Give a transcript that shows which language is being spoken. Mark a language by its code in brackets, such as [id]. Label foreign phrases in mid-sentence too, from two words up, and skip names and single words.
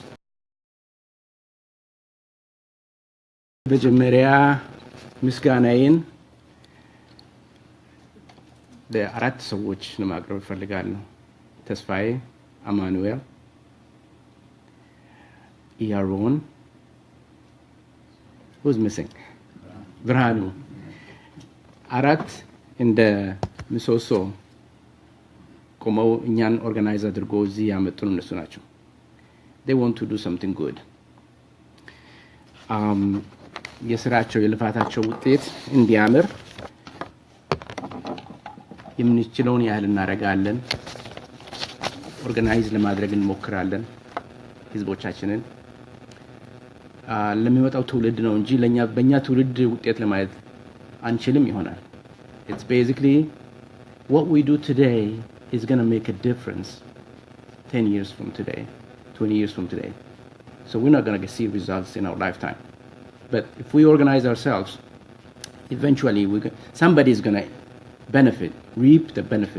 [am] በመጀመሪያ ምስጋናዬን ለአራት ሰዎች ለማቅረብ እፈልጋለሁ። ተስፋዬ፣ አማኑኤል፣ ኢያሮን [en] who's missing [am] ብርሃኑ አራት እንደ ምሰሶ ቆመው እኛን ኦርጋናይዝ አድርጎ እዚህ ያመጡን እነሱ ናቸው። [en] they want to do something good [am] የስራቸው የልፋታቸው ውጤት እንዲያምር የምንችለውን ያህል እናደርጋለን። ኦርጋናይዝ ለማድረግ እንሞክራለን ህዝቦቻችንን ለሚመጣው ትውልድ ነው እንጂ በእኛ ትውልድ ውጤት ለማየት አንችልም ይሆናል። [en] It's basically what we do today is going to make a difference 10 years from today, 20 years from today. So we're not going to see results in our lifetime. But if we organize ourselves, eventually somebody is going to benefit, reap the benefit.